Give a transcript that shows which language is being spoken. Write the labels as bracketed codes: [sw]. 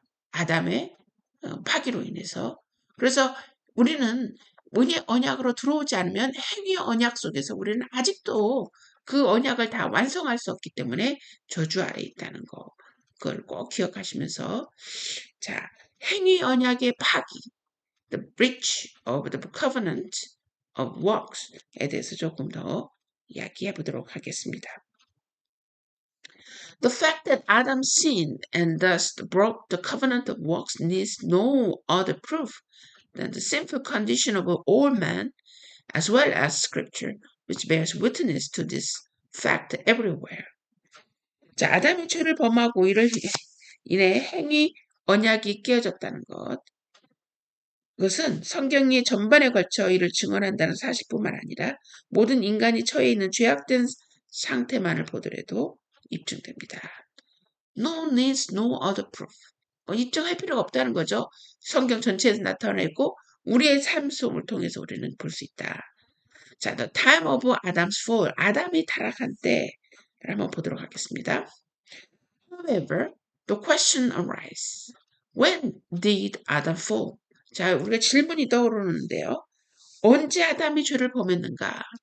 [ko] 아담의 파기로 인해서. 그래서 우리는 은혜 언약으로 들어오지 않으면 행위 언약 속에서 우리는 아직도 그 언약을 다 완성할 수 없기 때문에 저주 아래 있다는 거. 그걸 꼭 기억하시면서 자, 행위 언약의 파기, [en] the breach of the covenant of works [ko] 에 대해서 조금 더 이야기해 보도록 하겠습니다. [en] The fact that Adam sinned and thus broke the covenant of works needs no other proof than the sinful condition of all men, as well as Scripture, which bears witness to this fact everywhere. [ko] 자, 아담이 죄를 범하고 이를 인해 행위 언약이 깨어졌다는 것. 그것은 성경이 전반에 걸쳐 이를 증언한다는 사실뿐만 아니라 모든 인간이 처해 있는 죄악된 상태만을 보더라도 입증됩니다. [en] No needs no other proof. [ko] 입증할 필요가 없다는 거죠. 성경 전체에서 나타나 있고 우리의 삶 속을 통해서 우리는 볼 수 있다. [en] 자, the time of Adam's fall. [ko] 아담이 타락한 때를 한번 보도록 하겠습니다. [en] However, the question arises. When did Adam fall? [ko] 자, 우리가 질문이 떠오르는데요. 언제 아담이 죄를 범했는가?